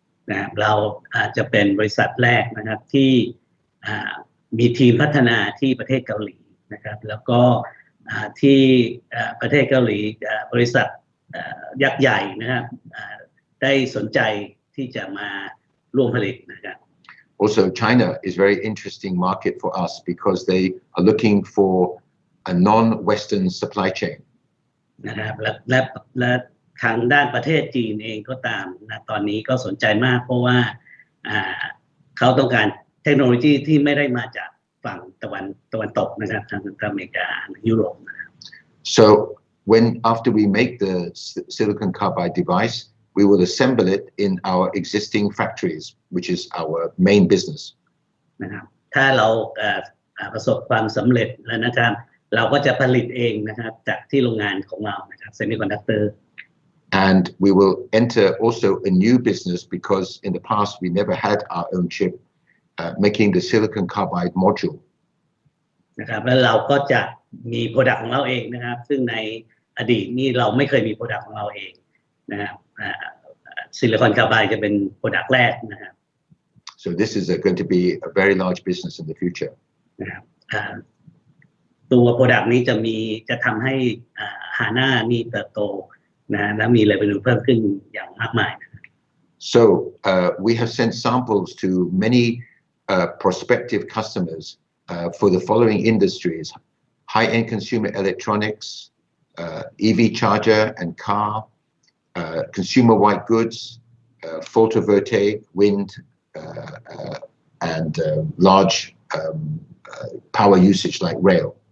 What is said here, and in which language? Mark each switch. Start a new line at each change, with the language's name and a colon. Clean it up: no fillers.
Thai: นะครับเราจะเป็นบริษัทแรกนะครับที่มีทีมพัฒนาที่ประเทศเกาหลีนะครับแล้วก็ที่ประเทศเกาหลีบริษัทยักษ์ใหญ่นะครับได้สนใจที่จะมาร่วมผลิตนะครับ
English: Also, China is a very interesting market for us because they are looking for a non-Western supply chain.
Thai: นะครับและทางด้านประเทศจีนเองก็ตามนะตอนนี้ก็สนใจมากเพราะว่าเขาต้องการเทคโนโลยีที่ไม่ได้มาจากฝั่งตะวันตกนะครับทางอเมริกายุโรปนะครับ
English: So after we make the silicon carbide device, we will assemble it in our existing factories, which is our main business.
Thai: นะครับถ้าเราประสบความสำเร็จแล้วนะครับเราก็จะผลิตเองนะครับจากที่โรงงานของเรานะครับ Semiconductor.
English: And we will enter also a new business because in the past we never had our own chip, making the silicon carbide module.
Thai: นะครับแล้วเราก็จะมี product ของเราเองนะครับซึ่งในอดีตนี่เราไม่เคยมี product ของเราเองนะครับซิลิคอนคาร์ไบด์จะเป็น product แรกนะครับ
English: So this is going to be a very large business in the future.
Thai: นะครับตัว product นี้จะทำให้HANA นี่เติบโตนะและมี revenue เพิ่มขึ้นอย่างมากมาย
English: So we have sent samples to many prospective customers for the following industries: high-end consumer electronics, EV charger and car, consumer white goods, photovoltaic, wind, and large power usage like rail.